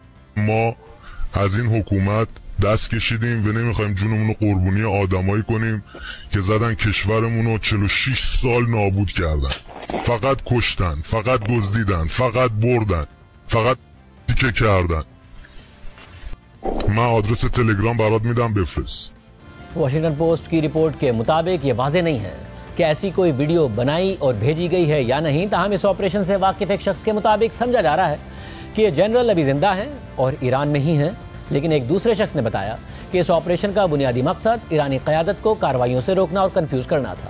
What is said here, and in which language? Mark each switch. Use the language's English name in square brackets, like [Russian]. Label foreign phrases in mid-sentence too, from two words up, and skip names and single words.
[Persian] ما از این حکومت دست کشیدیم و نمیخوایم جونمون رو قربونی آدمایی کنیم که زدن کشورمون رو 46 سال نابود کردن. فقط کشتن، فقط دزدیدن، فقط بردن، فقط که کردن. من آدرس تلگرام برات میدم بفرست. [Urdu] واشنگٹن پوسٹ کی رپورٹ کے مطابق یہ واضح نہیں ہے کہ ایسی کوئی ویڈیو بنائی اور بھیجی گئی ہے یا نہیں، تاہم اس آپریشن سے واقف ایک شخص کے مطابق سمجھا جا رہا ہے کہ یہ جنرل ابھی زندہ ہیں اور ایران میں ہی ہیں. لیکن ایک دوسرے شخص نے بتایا کہ اس آپریشن کا بنیادی مقصد ایرانی قیادت کو کارروائیوں سے روکنا اور کنفیوز کرنا تھا.